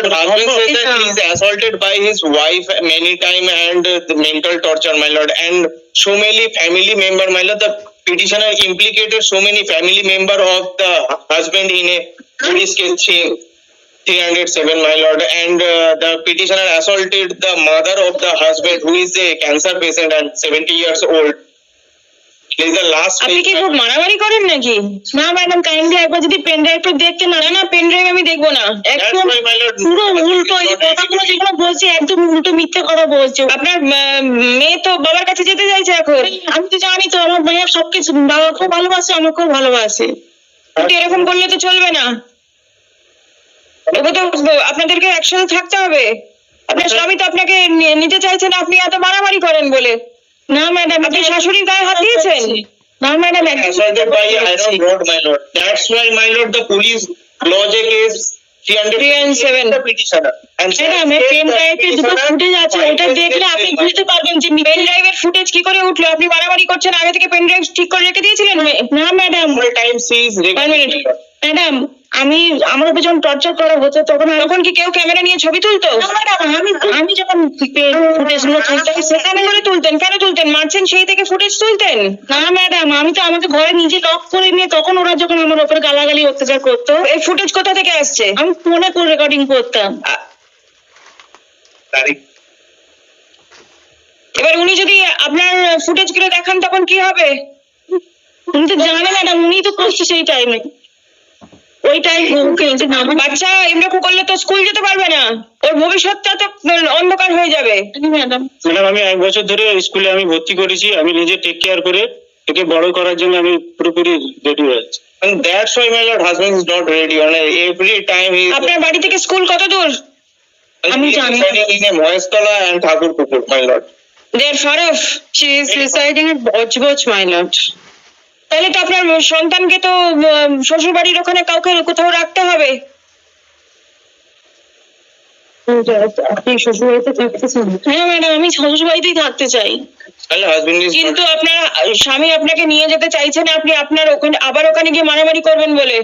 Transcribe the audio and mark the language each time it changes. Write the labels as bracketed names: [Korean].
[English] Husband says that he is assaulted by his wife many times and the mental torture, my lord, and so many family member, my lord. The petitioner implicated so many family member of the husband in a police case 307, my lord, and the petitioner assaulted the mother of the husband who is a cancer patient and 70 years old. He is the last [Bangla] আপনি কি খুব মারামারি করেন নাকি? না madam, kindly একবার যদি pen ড্রাইভটা দেখতে। না না, পেন ড্রাইভ আমি দেখবো না। [English] That's why, my lord, [Bangla] পুরো উল্টো এই কথাগুলো যেগুলো বলছি একদম উল্টো মিথ্যে কথা বলছে। আপনার মেয়ে তো বাবার কাছে যেতে চাইছে এখন। আমি তো জানি তো আমার মেয়ে সবকিছু বাবাকেও ভালোবাসে আমাকেও ভালোবাসে। কিন্তু এরকম করলে তো চলবে না। এবার তো আপনাদেরকে একসাথে থাকতে হবে। আপনার স্বামী তো আপনাকে নিতে চাইছেন, আপনি এত মারামারি করেন বলে। না ম্যাডাম, আপনি শাশুড়ির গায়ে হাত দিয়েছেন? না madam, [English] assaulted by iron rod, my lord. That's why, my lord, the police lodge a case 307 the petitioner. And [Bangla] madam pen ড্রাইভে দুটো ফুটেজ আছে, ওটা দেখলে আপনি বুঝতে পারবেন যে পেন ড্রাইভের ফুটেজ কি করে উঠলো? আপনি মারামারি করছেন, আগে থেকে পেন ড্রাইভ ঠিক করে রেখে দিয়েছিলেন? না madam, [English] all time sees One minute. [Bangla] Madam আমি আমার উপর যখন টর্চার করা হতো তখন কি কেউ ক্যামেরা নিয়ে ছবি তুলতো? না ম্যাডাম আমি যখন ফুটেজ গুলো তুলতাম সেখানে করে তুলতেন? কেন তুলতেন? মারছেন সেই থেকে ফুটেজ তুলতেন? না ম্যাডাম, আমি তো আমাকে ঘরে নিজে লক করে নিয়ে তখন ওরা যখন আমার উপরে গালাগালি অত্যাচার করতো এই ফুটেজ কোথা থেকে আসছে? আমি ফোনে করে রেকর্ডিং করতাম। এবার উনি যদি আপনার ফুটেজ গুলো দেখান তখন কি হবে? উনি তো জানে ম্যাডাম, উনি তো করছে সেই টাইমে। ওই টাইম বাচ্চা এরকম করলে তো স্কুল যেতে পারবে না, ওর ভবিষ্যৎটা তো অন্ধকার হয়ে যাবে। ম্যাডাম ম্যাডাম আমি 1 বছর ধরে স্কুলে আমি ভর্তি করেছি, আমি নিজে টেক কেয়ার করে একে বড় করার জন্য আমি পুরোপুরি রেডি হয়ে আছি। [English] and that's why, my lord, husband is not ready. And every time he is [Bangla] আপনার বাড়ি থেকে স্কুল কত দূর? আমি জানি। [English] in a Mohestola and Thakurpukur, my lord. They are far off. she is residing at Bojboj, my lord. [Bangla] তাহলে তো আপনার সন্তানকে তো শ্বশুর বাড়ির ওখানে কাউকে কোথাও রাখতে হবে। আপনি শ্বশুর বাড়িতে থাকতে চান? হ্যাঁ ম্যাডাম, আমি শ্বশুর বাড়িতেই থাকতে চাই। [English] Well, husband is [Bangla] কিন্তু [English] not. [Bangla] আপনার স্বামী আপনাকে নিয়ে যেতে চাইছেন, আপনি আপনার ওখানে আবার ওখানে গিয়ে মারামারি করবেন বলে।